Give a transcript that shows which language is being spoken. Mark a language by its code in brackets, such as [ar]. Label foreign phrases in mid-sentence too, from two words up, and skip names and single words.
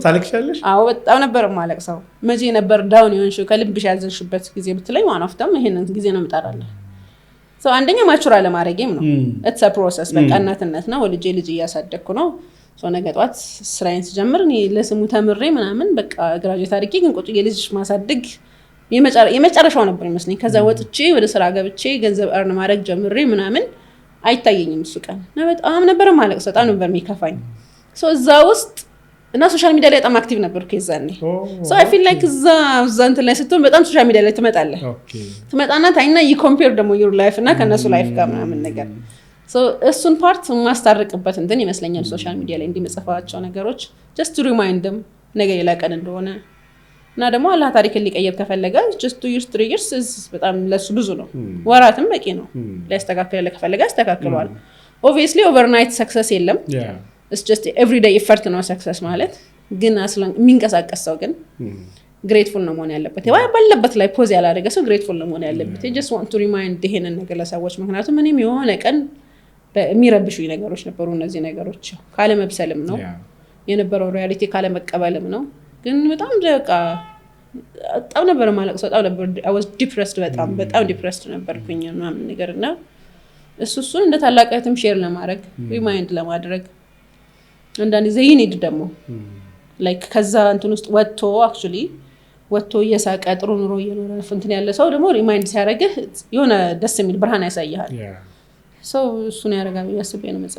[am] ታለቅሻለሽ? አዎ በጣም ነበር ማለቅሰው። መቼ ነበር ዳውን የሆንሽው ከልብሽ ያዘንሽበት ጊዜ ብትለኝ [en] one of them [am] ይሄንን ጊዜ ነው የምጣራለሁ። አንደኛ ማቹራ ለማድረግም ነው [en] it's a process። [am] በቃ እናትነት ነው። ወልጄ ልጅ እያሳደግኩ ነው። ነገ ጧት ስራዬን ስጀምር እኔ ለስሙ ተምሬ ምናምን በቃ ግራጁዌት አድርጌ ግን ቁጭ ልጅ ማሳደግ የመጨረሻው ነበር ይመስለኝ። ከዛ ወጥቼ ወደ ስራ ገብቼ ገንዘብ እርን ማድረግ ጀምሬ ምናምን አይታየኝም እሱ ቀን እና በጣም ነበር ማለቅስ፣ በጣም ነበር የሚከፋኝ። እዛ ውስጥ እና [en] social media [am] ላይ በጣም አክቲቭ ነበርኩ የዛኔ። [en] I feel like [am] እዛ እንትን ላይ ስትሆን በጣም [en] social media [am] ላይ ትመጣለህ። ትመጣና ታይና ኮምፔር ደግሞ [en] your life [am] እና ከነሱ ላይፍ ጋር ምናምን ነገር እሱን ፓርት ማስታረቅበት እንትን ይመስለኛል [en] social media [am] ላይ እንዲመጽፋቸው ነገሮች [en] just to remind them [am] ነገ ሌላ ቀን እንደሆነ እና ደግሞ አላህ ታሪክን ሊቀየር ከፈለገ [en] just 2 years 3 years [am] በጣም ለሱ ብዙ ነው። ወራትም በቂ ነው። ሊያስተካክል ከፈለገ ያስተካክለዋል። [en] obviously overnight success [am] የለም። [en] it's just everyday effort [am] ነው success ማለት። ግን አስለን የሚንቀሳቀስ ሰው ግን grateful ነው መሆን ያለበት። ባለበት ላይ ፖዝ ያላደረገ ሰው grateful ነው መሆን ያለበት። [en] I just want to remind [am] ይሄንን ነገር ለሰዎች ምክንያቱም እኔም የሆነ ቀን የሚረብሹኝ ነገሮች ነበሩ። እነዚህ ነገሮች ካለ መብሰልም ነው የነበረው ሪያሊቲ ካለ መቀበልም ነው። ግን በጣም ነበር ማለቅስ፣ በጣም ነበር [en] I was depressed [am] በጣም depressed ነበርኩኝ ምናምን ነገርና እሱን እንደ ታላቅነትም ሼር ለማድረግ ሪማይንድ ለማድረግ አንዳንድ ጊዜ ይneed ደግሞ like ከዛ እንትን ውስጥ ወጥቶ actually ወጥቶ እየሳቀ ጥሩ ኑሮ እየኖረ እንትን ያለ ሰው ደግሞ ሪማይንድ ሲያደርግህ የሆነ ደስ የሚል ብርሃን ያሳይሃል። ሰው እሱን ያደርጋል ያስቤ ነው መጽሐፍ።